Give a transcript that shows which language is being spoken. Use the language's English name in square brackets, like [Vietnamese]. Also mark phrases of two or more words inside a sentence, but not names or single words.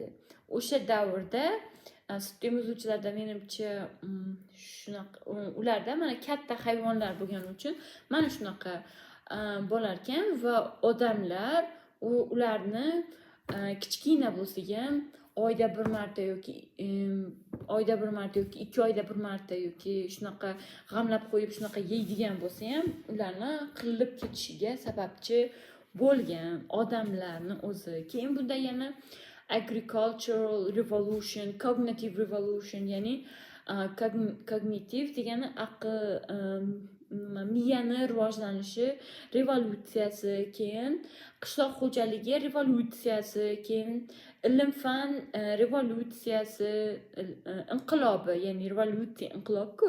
[Uzbek] O'sha davrda sut emizuvchilarda menimcha shunaqa, ularda mana katta hayvonlar bo'lgani uchun mana shunaqa bo'lar ekan va odamlar ularni kichkina bo'lsa ham oyda bir marta yoki 2 oyda bir marta yoki shunaqa g'amlab qo'yib shunaqa yeydigan bo'lsa ham ularni qirilib ketishiga sababchi bo'lgan odamlarni o'zi. Keyin bunda yana [English] agricultural revolution, cognitive revolution, [Uzbek] ya'ni kognitiv degani miyani rivojlanishi revolyutsiyasi, keyin qishloq xo'jaligi revolyutsiyasi, keyin ilm fan revolyutsiyasi, inqilobi, ya'ni revolyutsiya inqilob-ku.